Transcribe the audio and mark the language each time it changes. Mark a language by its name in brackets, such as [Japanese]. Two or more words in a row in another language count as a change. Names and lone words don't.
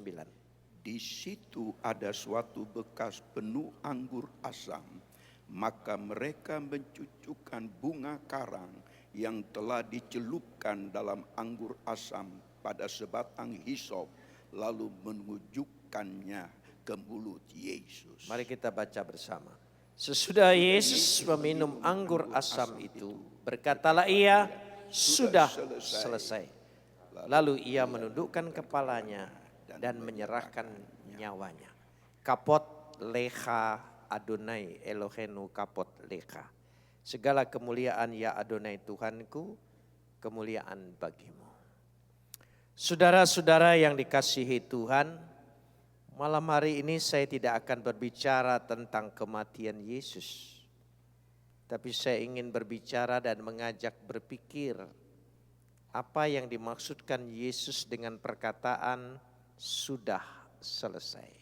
[Indonesian] Di situ ada suatu bekas penuh anggur asam, maka mereka mencucukkan bunga karang yang telah dicelupkan dalam anggur asam pada sebatang hisop, lalu menunjukkannya ke mulut Yesus. Mari kita baca bersama. Sesudah Yesus meminum anggur asam itu, berkatalah ia, sudah selesai. Lalu ia menundukkan kepalanya dan menyerahkan nyawanya. [Hebrew] כבוד לך אדוני אלוהינו כבוד לך. [Indonesian] Segala kemuliaan ya Adonai Tuhanku, kemuliaan bagimu. Saudara-saudara yang dikasihi Tuhan, malam hari ini saya tidak akan berbicara tentang kematian Yesus. Tapi saya ingin berbicara dan mengajak berpikir apa yang dimaksudkan Yesus dengan perkataan sudah selesai.